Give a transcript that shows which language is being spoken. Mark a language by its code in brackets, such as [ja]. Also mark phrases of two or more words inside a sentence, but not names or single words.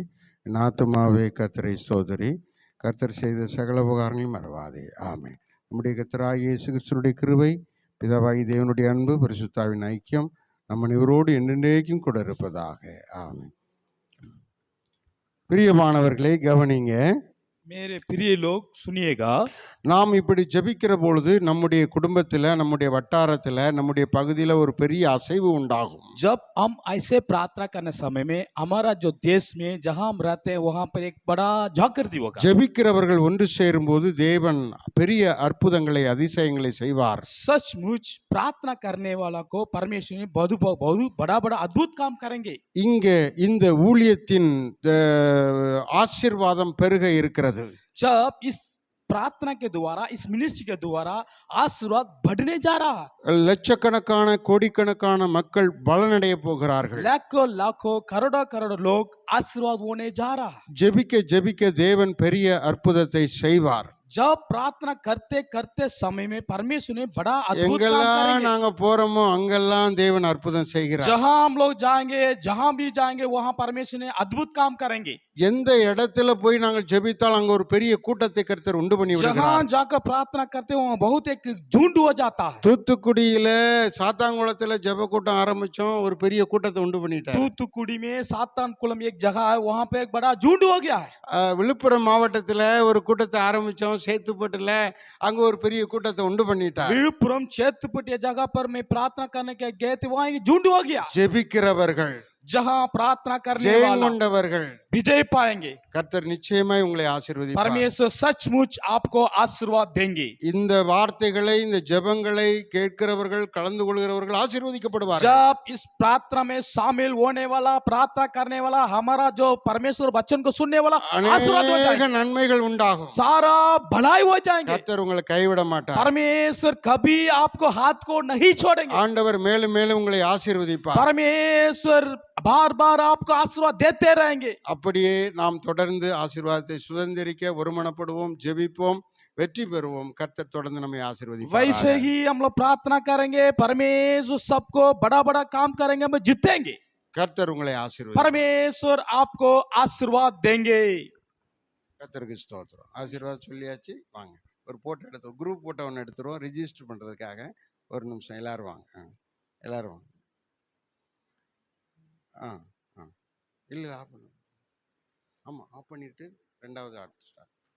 [ta] என் ஆத்துமாவே கர்த்தரை ஸ்தோத்திரி, கர்த்தர் செய்த சகல உபகாரங்களையும் மறவாதே. ஆமென். நம்முடைய கர்த்தராகிய இயேசு கிறிஸ்துவினுடைய கிருபை, பிதாவாகிய தேவனுடைய அன்பு, பரிசுத்தாவின் ஐக்கியம் நம்ம அனைவரோடு என்றென்றைக்கும் கூட இருப்பதாக. ஆமென். பிரியமானவர்களை கவனிங்க. [hi] मेरे प्रिय लोग सुनिएगा, [ta] நாம் இப்படி ஜெபிக்கிற பொழுது நம்முடைய குடும்பத்தில், நம்முடைய வட்டாரத்தில், நம்முடைய பகுதியில் ஒரு பெரிய அசைவு உண்டாகும். [hi] जब हम ऐसे प्रार्थना करने समय में हमारा जो देश में जहां हम रहते हैं वहां पर एक बड़ा जागृति होगा. [ta] ஜெபிக்கிறவர்கள் ஒன்று சேரும்போது தேவன் பெரிய அற்புதங்களை அதிசயங்களை செய்வார். [hi] सचमुच प्रार्थना करने वाला को परमेश्वर ने बहुत बहुत बड़ा बड़ा अद्भुत काम करेंगे. [ta] இங்கே இந்த ஊழியத்தின் ஆசீர்வாதம் பெருக இருக்கிறது. [hi] जब इस प्रार्थना के द्वारा, इस मिनिस्ट्री के द्वारा आशीर्वाद बढ़ने जा रहा है. [ta] லட்சக்கணக்கான கோடிக்கணக்கான மக்கள் பலனடைய போகிறார்கள். [hi] लाखों लाखों करोड़ों करोड़ों लोग आशीर्वाद होने जा रहा है. [ta] ஜெபிக்க ஜெபிக்க தேவன் பெரிய அற்புதத்தை செய்வார். [hi] जब प्रार्थना करते करते समय में परमेश्वर ने बड़ा अद्भुत काम [ta] எங்கெல்லாம் [hi] करेंगे. [ta] நாங்க போறோமோ அங்கெல்லாம் தேவன் அற்புதம் செய்கிறார். [hi] जहां हम लोग जाएंगे, जहां भी जाएंगे वहां परमेश्वर ने अद्भुत काम करेंगे. [ta] எந்த இடத்துல போய் நாங்கள் ஜெபித்தால் அங்க ஒரு பெரிய கூட்டத்தை கர்த்தர் உண்டு பண்ணி [hi] जहां [ta] விடுகிறார். [hi] जाकर प्रार्थना करते हैं वहां बहुत एक झुंड हो जाता है. [ta] தூத்துக்குடியில சாத்தாங்குளத்துல ஜெப கூட்டம் ஆரம்பிச்சோம், ஒரு பெரிய கூட்டத்தை உண்டு பண்ணிட்டார். [hi] तूतुकुड़ी में सातान कुलम एक जगह है, वहां पे एक बड़ा झुंड हो गया है. [ta] விழுப்புரம் மாவட்டத்துல ஒரு கூட்டத்தை ஆரம்பிச்சோம், சேத்துப்பட்டுல அங்க ஒரு பெரிய கூட்டத்தை உண்டு பண்ணிட்டார். [hi] विழுப்புरम चेतुपट्टी जगह पर मैं प्रार्थना करने के गए थे, वहां एक झुंड हो गया. [ta] ஜெபிக்கிறவர்கள், [hi] जहां प्रार्थना करने [ta] ஜெயம் [hi] वाला [ta] கொண்டவர்கள் [hi] विजय पाएंगे. [ta] கர்த்தர் நிச்சயமாய் உங்களை ஆசீர்வதிப்பார். [hi] परमेश्वर सचमुच आपको आशीर्वाद देंगे. [ta] இந்த வார்த்தைகளை, இந்த ஜெபங்களை கேட்கிறவர்கள், கலந்து கொள்கிறவர்கள் ஆசீர்வதிக்கப்படுவார்கள். [hi] जब इस प्रार्थना में शामिल होने वाला, प्रार्थना करने वाला, हमारा जो परमेश्वर वचन को सुनने वाला आशीर्वाद हो [ta] அநேக [hi] जाएगा. [ta] நன்மைகள் உண்டாகும். [hi] सारा भलाई हो जाएंगे. [ta] கர்த்தர் உங்களை கைவிட மாட்டார். [hi] परमेश्वर कभी आपको हाथ को नहीं छोड़ेंगे. [ta] ஆண்டவர் மேலும் மேலும் உங்களை ஆசீர்வதிப்பார். [hi] परमेश्वर बार बार आपको आशीर्वाद देते रहेंगे. [ta] அப்படியே நாம் தொடர்ந்து ஆசீர்வாதத்தை சுதந்திரிக்க ஒருமனப்படுவோம், ஜெபிப்போம், வெற்றி பெறுவோம். கர்த்தர் தொடர்ந்து நம்மை [hi] वैसे [ta] ஆசீர்வதிப்பார். [hi] ही हम लोग प्रार्थना करेंगे, परमेश्वर सबको बड़ा बड़ा काम करेंगे, हम जीतेंगे. [ta] கர்த்தர் உங்களை ஆசீர்வதிப்பார். [hi] परमेश्वर आपको आशीर्वाद देंगे. [ta] கர்த்தருக்கு ஸ்தோத்திரம். ஆசீர்வாதம் சொல்லியாச்சு. வாங்க ஒரு போட்டோ எடுத்து, [en] group photo [ta] ஒன்று எடுத்துருவோம் ரிஜிஸ்டர் பண்ணுறதுக்காக. ஒரு நிமிஷம் எல்லாரும் வாங்க. எல்லாரும் வாங்க. இல்லை ஆஃப் பண்ணு. ஆமாம், ஆஃப் பண்ணிட்டு ரெண்டாவது ஆர்ட் ஸ்டார்ட்.